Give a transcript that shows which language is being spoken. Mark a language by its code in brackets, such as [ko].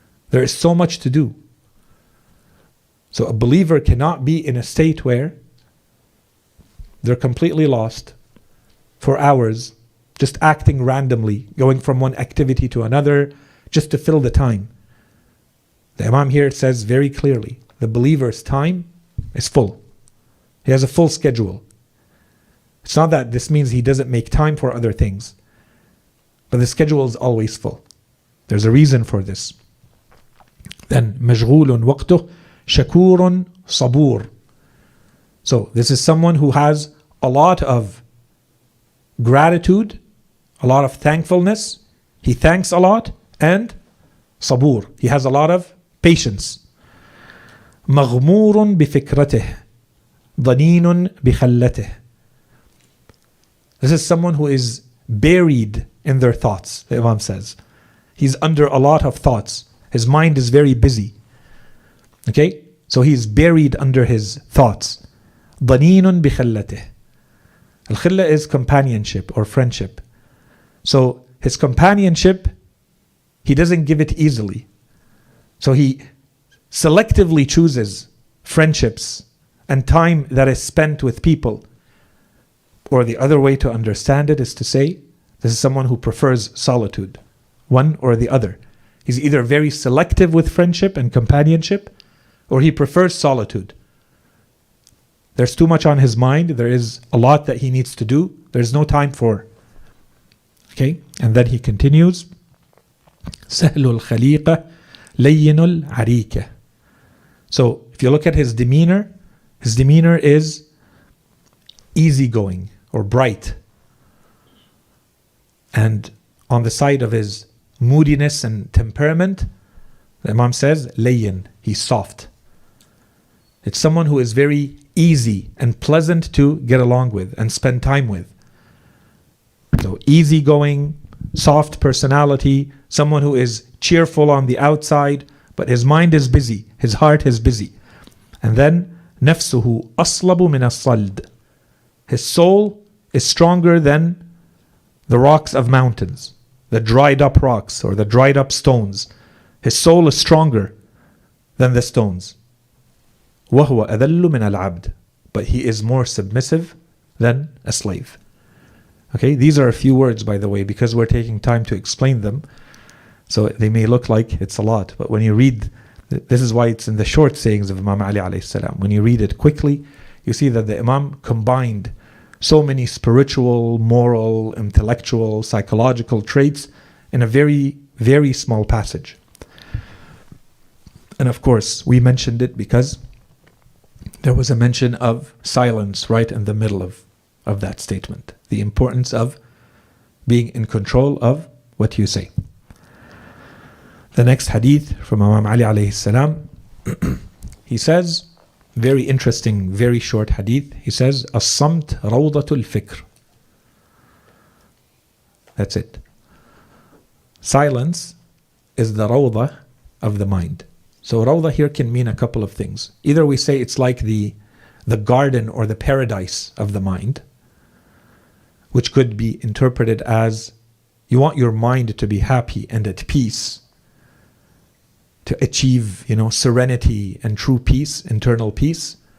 [en] There is so much to do. So a believer cannot be in a state where they're completely lost for hours, just acting randomly, going from one activity to another, just to fill the time. The Imam here says very clearly, the believer's time is full. He has a full schedule. It's not that this means he doesn't make time for other things, but the schedule is always full. There's a reason for this. Then [ar] مشغول وقته شكور صبور. [en] So this is someone who has a lot of gratitude, a lot of thankfulness. He thanks a lot, and [ar] صبور. [en] He has a lot of patience. [ar] مغمور بفكرته ضنين بخلته. [en] This is someone who is buried in their thoughts, the Imam says. He's under a lot of thoughts. His mind is very busy. Okay? So he's buried under his thoughts. [ar] ضنين بخلته. [en] Al-khilla is companionship or friendship. So his companionship, he doesn't give it easily. So he selectively chooses friendships and time that is spent with people. Or the other way to understand it is to say, this is someone who prefers solitude, one or the other. He's either very selective with friendship and companionship, or he prefers solitude. There's too much on his mind. There is a lot that he needs to do. There's no time for. Okay? And then he continues. [ar] سهل الخليقة لين العريكة. [en] So if you look at his demeanor is easygoing or bright. And on the side of his moodiness and temperament, the Imam says, layyin, he's soft. It's someone who is very easy and pleasant to get along with and spend time with. So easygoing, soft personality, someone who is cheerful on the outside, but his mind is busy, his heart is busy. And then, [ar] نفسه أصلب من الصلد. [en] His soul is stronger than the rocks of mountains, the dried up rocks or the dried up stones. His soul is stronger than the stones. [ar] وهو أذل من العبد. [en] But he is more submissive than a slave. Okay, these are a few words, by the way, because we're taking time to explain them. So they may look like it's a lot, but when you read, this is why it's in the short sayings of Imam Ali alayhi salam. When you read it quickly, you see that the Imam combined so many spiritual, moral, intellectual, psychological traits in a very, very small passage. And of course, we mentioned it because there was a mention of silence right in the middle of that statement. The importance of being in control of what you say. The next hadith from Imam Ali alayhi salam, he says, very interesting, very short hadith. He says, [ar] الصمت روضة الفكر. [en] That's it. Silence is the rawda of the mind. So rawda here can mean a couple of things. Either we say it's like the garden or the paradise of the mind, which could be interpreted as you want your mind to be happy and at peace, to achieve, serenity and true peace, internal peace.